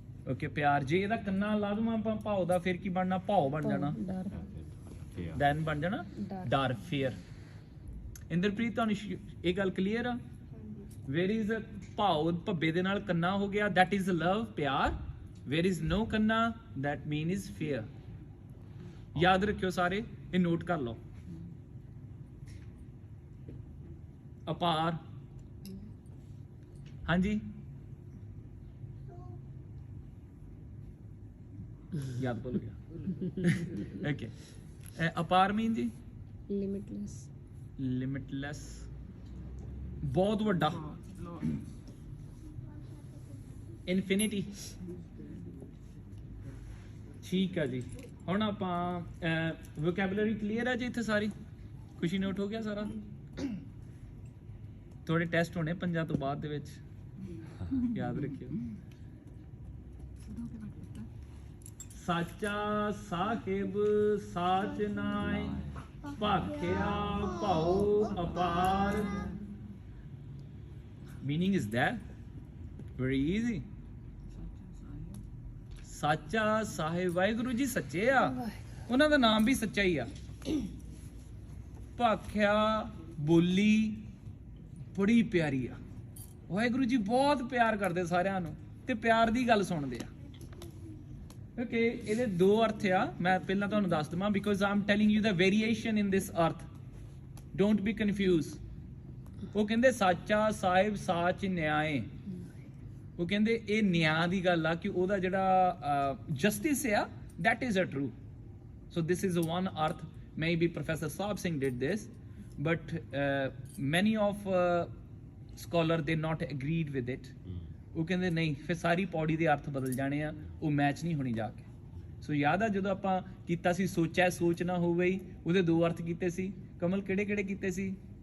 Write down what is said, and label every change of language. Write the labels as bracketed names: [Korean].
[Punjabi] Okay, ਪਿਆਰ। ਜੇ ਇਹਦਾ ਕੰਨਾ ਲਾ ਦਵਾਂ ਆਪਾਂ ਭਾਵ ਦਾ, ਫਿਰ ਕੀ ਬਣਨਾ? ਭਾਵ ਬਣ ਜਾਣਾ, ਦੈਨ ਬਣ ਜਾਣਾ ਡਰ, ਫੀਅਰ। ਇੰਦਰਪ੍ਰੀਤ ਤੁਹਾਨੂੰ ਇਹ ਗੱਲ ਕਲੀਅਰ ਆ? ਵੇਰ ਇਜ਼ ਭਾਵ, ਭੱਬੇ ਦੇ ਨਾਲ ਕੰਨਾ ਹੋ ਗਿਆ, [English] that is love, [Punjabi] ਪਿਆਰ। [English] Where is no ਕੰਨਾ, that mean is fear। [Punjabi] ਯਾਦ ਰੱਖਿਓ ਸਾਰੇ, ਇਹ ਨੋਟ ਕਰ ਲਓ। ਅਪਾਰ, ਹਾਂਜੀ ਯਾਦ ਭੁੱਲ ਗਿਆ। ਓਕੇ, ਅਪਾਰ ਮੀਨ ਜੀ [English] Limitless. [Punjabi] ਲਿਮਿਟਲੈਸ, ਬਹੁਤ ਵੱਡਾ, ਇਨਫਿਨਿਟੀ। ਠੀਕ ਆ ਜੀ, ਹੁਣ ਆਪਾਂ ਵੋਕੈਬਲਰੀ ਕਲੀਅਰ ਆ ਜੀ ਇੱਥੇ ਸਾਰੀ? ਖੁਸ਼ੀ ਨੋਟ ਹੋ ਗਿਆ ਸਾਰਾ? ਥੋੜੇ ਟੈਸਟ ਹੋਣੇ 5 ਤੋਂ ਬਾਅਦ ਦੇ ਵਿੱਚ, ਯਾਦ ਰੱਖਿਓ। ਸਾਚਾ ਸਾਹਿਬ ਸਾਚ ਨਾਇ, ਭਾਖਿਆ ਭਾਉ ਅਪਾਰ। [English] meaning is that very easy। [Punjabi] ਸਾਚਾ ਸਾਹਿਬ, ਵਾਹਿਗੁਰੂ ਜੀ ਸੱਚੇ ਆ, ਉਹਨਾਂ ਦਾ ਨਾਮ ਵੀ ਸੱਚਾ ਹੀ ਆ। ਭਾਖਿਆ ਬੋਲੀ ਬੜੀ ਪਿਆਰੀ ਆ, ਵਾਹਿਗੁਰੂ ਜੀ ਬਹੁਤ ਪਿਆਰ ਕਰਦੇ ਸਾਰਿਆਂ ਨੂੰ, ਤੇ ਪਿਆਰ ਦੀ ਗੱਲ ਸੁਣਦੇ ਆ। ਓਕੇ, ਇਹਦੇ 2 ਅਰਥ ਆ, ਮੈਂ ਪਹਿਲਾਂ ਤੁਹਾਨੂੰ ਦੱਸ ਦਵਾਂ, [English] Because I'm telling you the variation in this earth, don't be confuse. [Punjabi] ਉਹ ਕਹਿੰਦੇ ਸਾਚਾ ਸਾਹਿਬ ਸਾਚ ਨਿਆਏ, ਉਹ ਕਹਿੰਦੇ ਇਹ ਨਿਆਂ ਦੀ ਗੱਲ ਆ ਕਿ ਉਹਦਾ ਜਿਹੜਾ ਜਸਟਿਸ ਆ, [English] that is a true। So this is one earth, maybe Professor Saab Singh did this, but many of scholar they not agreed with it। [Punjabi] ਉਹ ਕਹਿੰਦੇ ਨਹੀਂ, ਫਿਰ ਸਾਰੀ ਪੌੜੀ ਦੇ ਅਰਥ ਬਦਲ ਜਾਣੇ ਆ, ਉਹ ਮੈਚ ਨਹੀਂ ਹੋਣੀ ਜਾ ਕੇ। ਸੋ ਯਾਦ ਆ ਜਦੋਂ ਆਪਾਂ ਕੀਤਾ ਸੀ ਸੋਚਿਆ ਸੋਚ ਨਾ ਹੋਵੇ, ਉਹਦੇ 2 ਅਰਥ ਕੀਤੇ ਸੀ। ਕਮਲ ਕਿਹੜੇ ਕਿਹੜੇ ਕੀਤੇ ਸੀ?